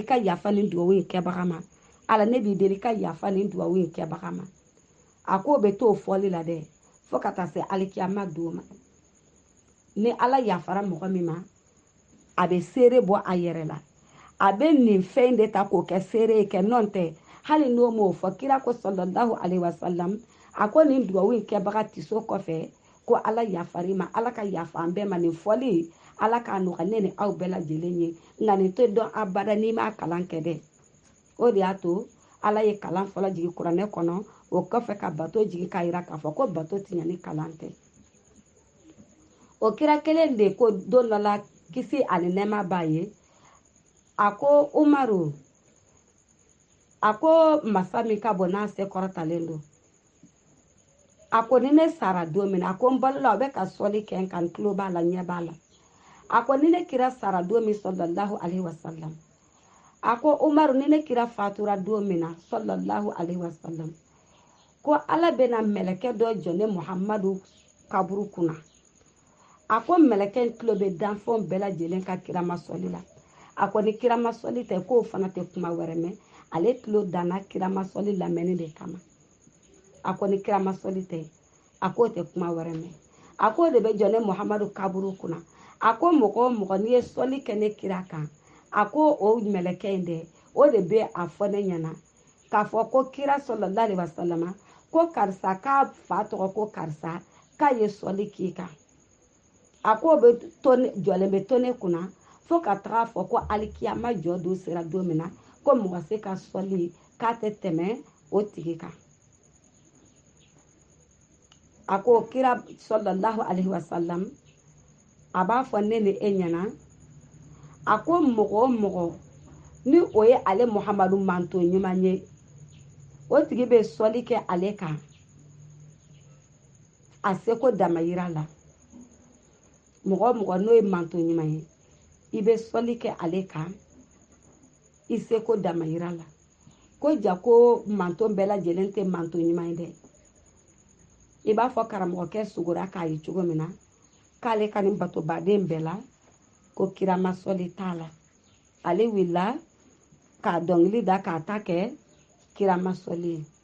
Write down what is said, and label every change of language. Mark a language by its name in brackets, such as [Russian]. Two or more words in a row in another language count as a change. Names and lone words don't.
[Bambara] ka yafa nin dugawu in kɛbaga ma ala ne b'i deli ka yafa nin dugawu in kɛbaga ma a ko bɛ t'o fɔli la dɛ fo ka taa se alikiyama don ma ni ala yafara mɔgɔ min ma a bɛ seere bɔ a yɛrɛ la a bɛ nin fɛn de ta k'o kɛ seere kɛ nɔn tɛ hali n'o m'o fɔ kira ko [Arabic] صلى الله عليه وسلم [Bambara] a ko nin dugawu in kɛbaga tiso kɔfɛ ko ala yafari ma ala ka yafa an bɛɛ ma nin fɔli ala k'a nɔgɔya ne ni aw bɛɛ lajɛlen ye nka nin tɛ dɔn abada n'i m'a kalan kɛ dɛ o de y'a to ala ye kalan fɔlɔ jigin kuranɛ kɔnɔ o kɔfɛ ka bato jigin k'a yira k'a fɔ ko bato tɛ ɲa ni kalan tɛ o kira kelen de ko don dɔ la kisi ani nɛɛma b'a ye a ko umaru a ko masa min ka bɔ n'a se kɔrɔtalen don a ko ni ne sara don min a ko n balola o bɛ ka sɔli kɛ n kan n tulo b'a la ɲɛ b'a la a ko ni ne kira sara don min [Arabic] صلى الله عليه وسلم [Bambara] a ko umaru ni ne kira fatura don min na [Arabic] صلى الله عليه وسلم [Bambara] ko ala bɛna mɛlɛkɛ dɔ jɔ ne muhammadu kaburu kunna a ko mɛlɛkɛ in tulo bɛ danfɛnw bɛɛ lajɛlen ka kira masɔli la a ko ni kira masɔli tɛ k'o fana tɛ kuma wɛrɛ mɛn ale tulo danna kira masɔli lamɛnni de kama a ko ni kira masɔli tɛ a k'o tɛ kuma wɛrɛ mɛn a k'o de bɛ jɔ ne muhammadu kaburu kunna a ko mɔgɔ o mɔgɔ n'i ye sɔli kɛ ne kira kan a ko o mɛlɛkɛ in dɛ o de bɛ a fɔ ne ɲɛna k'a fɔ ko kira [Arabic] صلى الله عليه وسلم [Bambara] ko karisa k'a fa tɔgɔ ko karisa k'a ye sɔli k'i kan a ko jɔlen bɛ to ne kunna fo ka taga fɔ ko alikiyama jɔ don sera don min na ko mɔgɔ se ka sɔli k'a tɛ tɛmɛ o tigi kan a ko kira [Arabic] صلى الله عليه وسلم [Bambara] a b'a fɔ ne ni e ɲɛna a ko mɔgɔ o mɔgɔ ni o ye ale muhammadu manto ɲuman ye o tigi bɛ sɔli kɛ ale kan a seko damayira la mɔgɔ o mɔgɔ n'o ye manto ɲuman ye i bɛ sɔli kɛ ale kan i seko damayira la ko ja ko manto bɛɛ lajɛlen tɛ manto ɲuman ye dɛ i b'a fɔ karamɔgɔkɛ sugora k'a ye cogo min na k'ale ka nin batobaden bɛɛ la ko kira masɔli t'a la ale wulila k'a dɔnkili da k'a ta kɛ kira masɔli ye